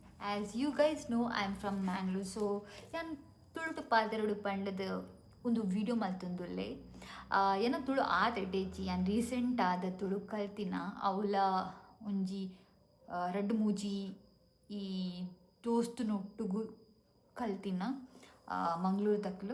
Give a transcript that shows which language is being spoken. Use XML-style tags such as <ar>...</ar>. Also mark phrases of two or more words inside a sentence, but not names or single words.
<en>As you guys know, I'm from Mangalore. So,</en> <tcy>ನಾನು ತುಳು ಪಾದರಡು ಪಂಡದ ಒಂದು ವಿಡಿಯೋ ಮಲ್ತೊಂದುಲ್ಲೆ ಏನ ತುಳು ಆತಡ್ಡೇಜಿ ನಾನು ರೀಸೆಂಟ್ ಆದ ತುಳು ಕಲ್ತಿನ ಅವಳ ಒಂಜಿ ರಡ್ಡು ಮೂಜಿ ಈ ದೋಸ್ತುನೊಟ್ಟುಗು ಕಲ್ತಿನ ಮಂಗಳೂರು ತಕ್ಕಲು.</tcy>